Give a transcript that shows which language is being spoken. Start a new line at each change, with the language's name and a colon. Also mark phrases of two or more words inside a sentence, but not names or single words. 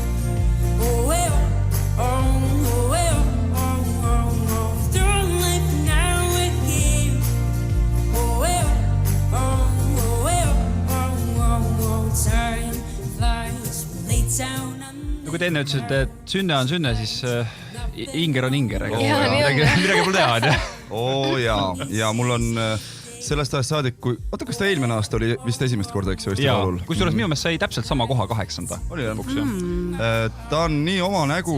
English: Through life now again. Time flies, we lay down under.
Estonian: Kui te enne ütlesite, et sünne on sünne, siis Inger on Inger. Jaa, nii on. Midagi pole teha. ja mul on sellest ajast saadik, kui... Oota, kas ta eelmine aasta oli vist esimest korda, eks ju, Eesti Laulul? Kusjuures minu meelest sai täpselt sama koha 8. Oli jah? Ta on nii oma nägu.